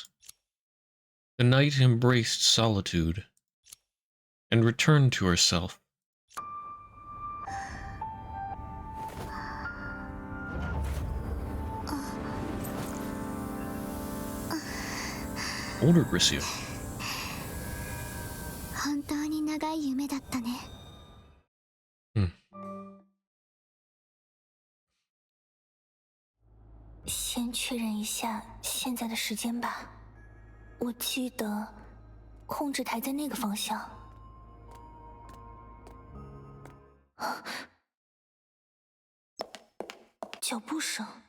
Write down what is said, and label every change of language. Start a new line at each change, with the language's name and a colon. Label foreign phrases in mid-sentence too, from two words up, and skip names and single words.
English: The night embraced solitude and returned to herself. Older Grisio.
Japanese: 本当に長い夢だったね。
Chinese: 先确认一下现在的时间吧。我记得控制台在那个方向。脚步声。